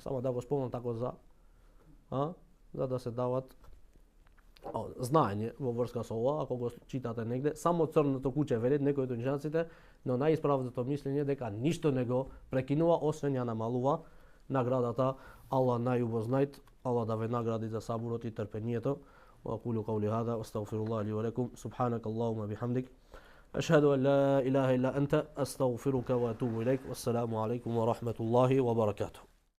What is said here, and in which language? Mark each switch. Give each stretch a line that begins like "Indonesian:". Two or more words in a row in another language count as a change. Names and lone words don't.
Macedonian: Само да го спомнам тако за да се дават знаење во врска со ова, ако го читате негде, само црното куче велат некои од учењаците, но најисправното мислење дека ништо не го прекинува, освен ја намалува наградата. Аллах најубо знајт, Аллах да ве награди за сабурот и трпението.
Arabic: وأقول قولي هذا وأستغفر الله لي ولكم سبحانك اللهم بحمدك أشهد أن لا إله إلا أنت أستغفرك وأتوب إليك والسلام عليكم ورحمة الله وبركاته.